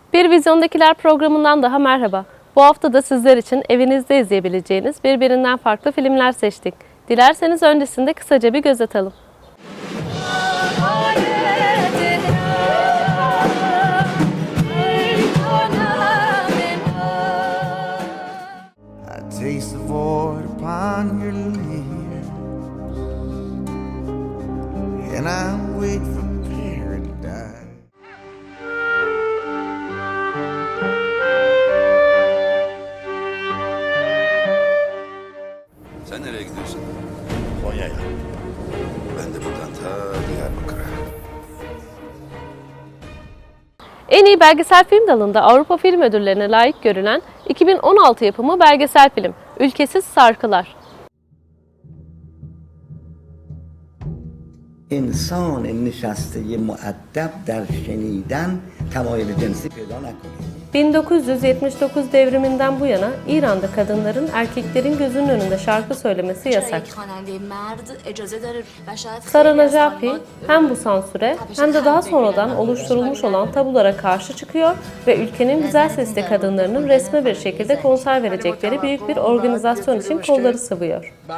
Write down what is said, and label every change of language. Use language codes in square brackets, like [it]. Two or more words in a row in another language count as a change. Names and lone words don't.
[tr] Televizyondakiler programından daha merhaba. Bu hafta da sizler için evinizde izleyebileceğiniz birbirinden farklı filmler seçtik. Dilerseniz öncesinde kısaca bir göz atalım. [en] Taste the void upon your lips, and I wait for paradise. [tr] Sen nereye gidiyorsun? Konya'ya. Ben de buradan ta Diyarbakır'a. En iyi belgesel film dalında Avrupa Film Ödülleri'ne layık görülen 2016 yapımı belgesel film Ülkesiz Sarkılar. [fa] انسان نشسته مؤدب در شنیدن تمایل جنسی پیدا نکنه. [tr] 1979 devriminden bu yana İran'da kadınların erkeklerin gözünün önünde şarkı söylemesi yasak. Sara Najafi hem bu sansüre hem de daha sonradan oluşturulmuş olan tabulara karşı çıkıyor ve ülkenin güzel sesli kadınlarının resmi bir şekilde konser verecekleri büyük bir organizasyon için kolları sıvıyor.